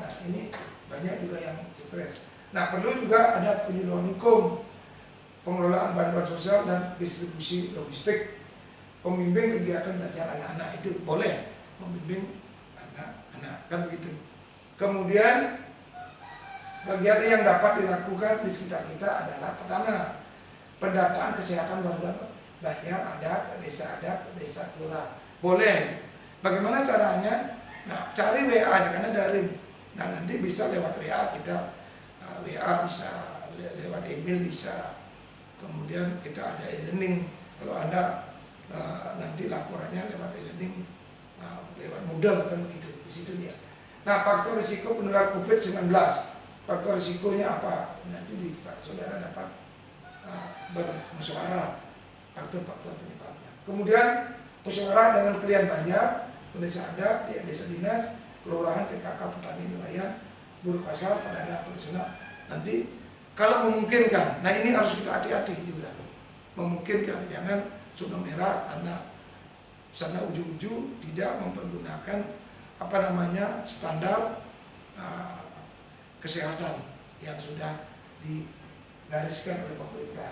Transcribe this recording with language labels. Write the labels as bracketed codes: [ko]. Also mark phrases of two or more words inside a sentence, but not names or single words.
[id] Nah, ini banyak juga yang stres. Nah, perlu juga ada penyuluhan hukum, pengelolaan bantuan sosial dan distribusi logistik. Pembimbing kegiatan belajar anak-anak itu boleh membimbing anak-anak, kan begitu. Kemudian kegiatan yang dapat dilakukan di sekitar kita adalah pertama, pendataan kesehatan warga Banjar, adat, desa kelurahan. Boleh. Bagaimana caranya? Nah, cari WA aja karena daring. Nah, nanti bisa lewat WA kita, WA bisa, lewat email bisa. Kemudian kita ada e-learning. Kalau Anda nanti laporannya lewat e-learning, lewat Moodle, kan begitu. Di situ dia. Nah, faktor risiko penularan COVID-19. Faktor risikonya apa? Nanti saudara dapat bermusyawarah faktor-faktor penyebabnya. Kemudian musyawarah dengan klien Banjar, desa adat, desa dinas, kelurahan, PKK, petani, nelayan, buruh pasar, pedagang, tradisional. Nanti kalau memungkinkan, nah ini harus kita hati-hati juga. memungkinkan, jangan zona merah karena sana ujung-ujung tidak mempergunakan standar kesehatan yang sudah digariskan oleh pemerintah.